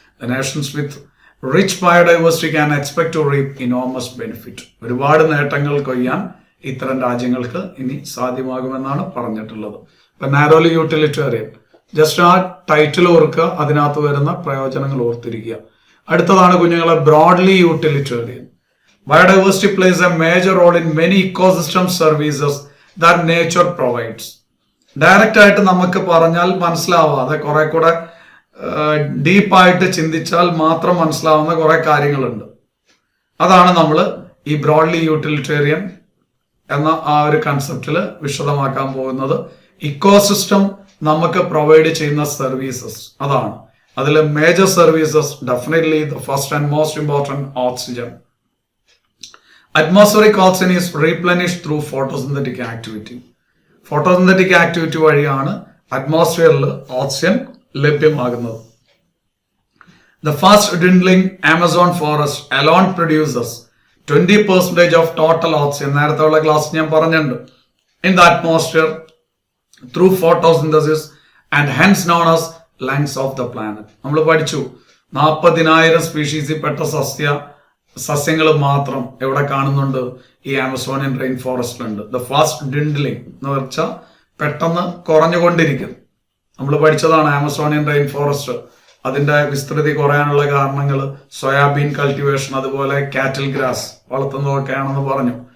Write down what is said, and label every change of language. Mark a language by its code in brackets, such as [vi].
[en] The nations with rich biodiversity can expect to reap enormous benefit. [ml] ഒരുപാട് നേട്ടങ്ങൾ കൊയ്യാൻ ഇത്തരം രാജ്യങ്ങൾക്ക് ഇനി സാധ്യമാകുമെന്നാണ് പറഞ്ഞിട്ടുള്ളത്. ഇപ്പൊ നാരോലി യൂട്ടിലിറ്റേറിയൻ, ജസ്റ്റ് ആ ടൈറ്റിൽ ഓർക്കുക, അതിനകത്ത് വരുന്ന പ്രയോജനങ്ങൾ ഓർത്തിരിക്കുക. അടുത്തതാണ് കുഞ്ഞുങ്ങളെ broadly utilitarian. [en] Biodiversity plays a major role in many ecosystem services that nature provides. [ml] Direct ആയിട്ട് നമുക്ക് പറഞ്ഞാൽ മനസ്സിലാവാതെ കുറെ കൂടെ ഡീപ്പായിട്ട് ചിന്തിച്ചാൽ മാത്രം മനസ്സിലാവുന്ന കുറെ കാര്യങ്ങളുണ്ട്. അതാണ് നമ്മൾ ഈ ബ്രോഡ്ലി യൂട്ടിലിറ്റേറിയൻ എന്ന ആ ഒരു കൺസെപ്റ്റിൽ വിശദമാക്കാൻ പോകുന്നത്. ഇക്കോസിസ്റ്റം നമുക്ക് പ്രൊവൈഡ് ചെയ്യുന്ന സർവീസസ്, അതാണ് അതിൽ major services. [en] Definitely the first and most important, oxygen. Atmospheric oxygen is replenished through photosynthetic activity. [ml] Photosynthetic activity വഴിയാണ് അറ്റ്മോസ്ഫിയറിൽ ഓക്സിജൻ ലഭ്യമാകുന്നത്. [en] The fast dwindling Amazon forest alone produces 20% of total oxygen. [ml] നേരത്തെ ഉള്ള class ഞാൻ പറഞ്ഞിട്ടുണ്ട്. [en] In the atmosphere through photosynthesis and hence known as lungs of the planet. [ml] നമ്മൾ പഠിച്ചു 40,000 സ്പീഷീസിൽ പെട്ട സസ്യ സസ്യങ്ങൾ മാത്രം എവിടെ കാണുന്നുണ്ട്? ഈ ആമസോണിയൻ റെയിൻ ഫോറസ്റ്റിലുണ്ട്. [en] the fast dwindling [ml] എന്ന് വെച്ചാൽ പെട്ടെന്ന് കുറഞ്ഞുകൊണ്ടിരിക്കുന്നു. നമ്മൾ പഠിച്ചതാണ് ആമസോണിയൻ റെയിൻ ഫോറസ്റ്റ്, അതിന്റെ വിസ്തൃതി കുറയാനുള്ള കാരണങ്ങൾ സോയാബീൻ കൾട്ടിവേഷൻ, അതുപോലെ കാറ്റിൽ ഗ്രാസ് വളർത്തുന്നതൊക്കെയാണെന്ന് പറഞ്ഞു.